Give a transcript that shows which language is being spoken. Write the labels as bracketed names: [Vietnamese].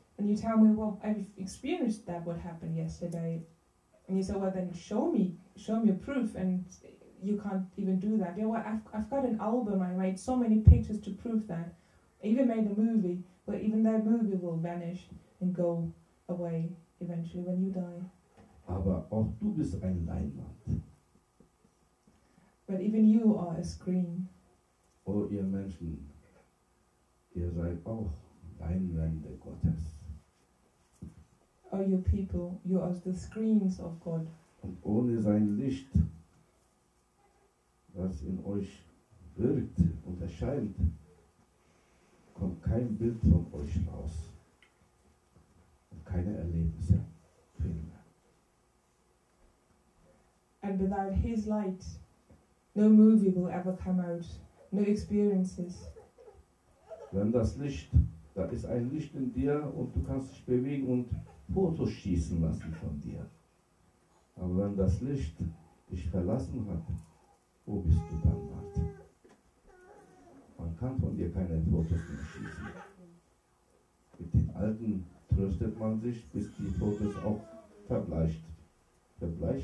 [English] And you tell me, well, I've experienced that, what happened yesterday. And you say, well, then show me proof. And you can't even do that. You know what, I've got an album, I made so many pictures to prove that. I even made a movie, but even that movie will vanish and go away eventually when you die. [German] Aber auch du bist eine Leinwand. [English] But even you are a screen. [German] Oh, ihr Menschen, ihr seid auch Leinwände Gottes. [English] Oh, you people, you are the screens of God. [German] Und ohne sein Licht, das in euch wirkt und erscheint, kommt kein Bild von euch raus. Und keine Erlebnisse, Filme. [English] And without His light, no movie will ever come out, no experiences. [German] Wenn das Licht, da ist ein Licht in dir und du kannst dich bewegen und Fotos schießen lassen von dir. Aber wenn das Licht dich verlassen hat, wo bist du dann, Martin? Man kann von dir keine Fotos mehr schießen. Mit den Alten tröstet man sich, bis die Fotos auch verblichen sind.